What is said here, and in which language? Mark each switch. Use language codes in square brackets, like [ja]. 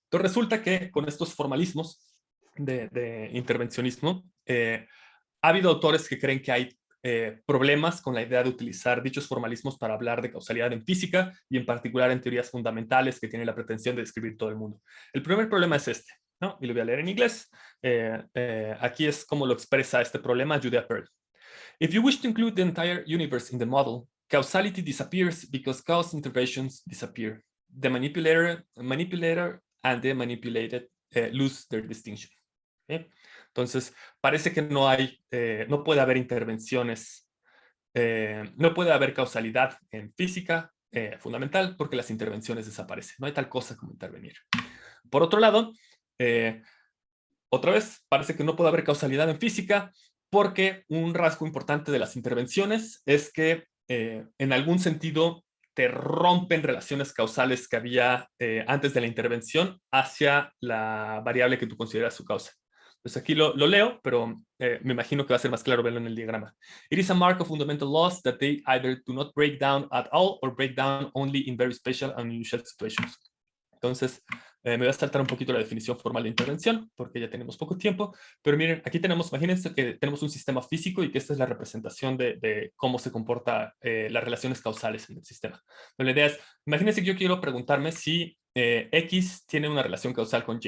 [es] Entonces resulta que con estos formalismos de intervencionismo, ha habido autores que creen que hay problemas con la idea de utilizar dichos formalismos para hablar de causalidad en física y en particular en teorías fundamentales que tienen la pretensión de describir todo el mundo. El primer problema es este, ¿no? Y lo voy a leer en inglés. Aquí es como lo expresa este problema Judea Pearl. [en] If you wish to include the entire universe in the model, causality disappears because cause interventions disappear. The manipulator and the manipulated lose their distinction. [es] ¿Okay? Entonces, parece que no puede haber intervenciones, no puede haber causalidad en física fundamental porque las intervenciones desaparecen. No hay tal cosa como intervenir. Por otro lado, otra vez, parece que no puede haber causalidad en física porque un rasgo importante de las intervenciones es que en algún sentido te rompen relaciones causales que había antes de la intervención hacia la variable que tú consideras su causa. Pues aquí lo leo, pero me imagino que va a ser más claro verlo en el diagrama. [en] It is a mark of fundamental laws that they either do not break down at all or break down only in very special and unusual situations. [es] Entonces, me voy a saltar un poquito la definición formal de intervención, porque ya tenemos poco tiempo, pero miren, aquí tenemos, imagínense que tenemos un sistema físico y que esta es la representación de cómo se comportan las relaciones causales en el sistema. Pero la idea es, imagínense que yo quiero preguntarme si X tiene una relación causal con Y.